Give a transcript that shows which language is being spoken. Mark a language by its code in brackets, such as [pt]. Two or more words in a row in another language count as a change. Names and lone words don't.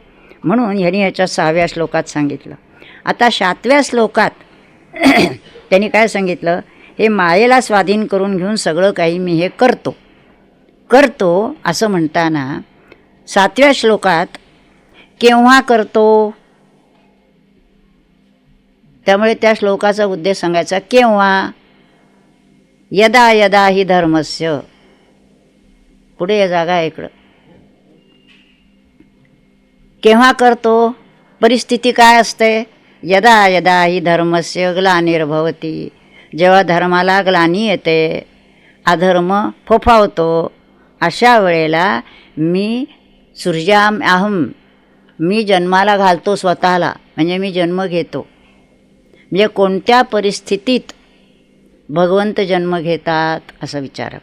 [mr] म्हणून ह्यांनी ह्याच्या 6व्या श्लोकात सांगितलं. आता 7व्या श्लोकात त्यांनी काय सांगितलं? हे मायेला स्वाधीन करून घेऊन सगळं काही मी हे करतो असं म्हणताना 7व्या श्लोकात केव्हा करतो, त्यामुळे त्या श्लोकाचा उद्देश सांगायचा. केव्हा? [sa] यदा यदा हि धर्मस्य, [mr] पुढे या जागा आहे इकडं. केव्हा करतो? परिस्थिती काय असते? [sa] यदा यदा हि धर्मस्य ग्लानिर्भवती, [mr] जेव्हा धर्माला ग्लानी येते, अधर्म फोफावतो, अशा वेळेला मी [sa] सृजाम अहम, [mr] मी जन्माला घालतो स्वतःला, म्हणजे मी जन्म घेतो. म्हणजे कोणत्या परिस्थितीत भगवंत जन्म घेतात असं विचारक.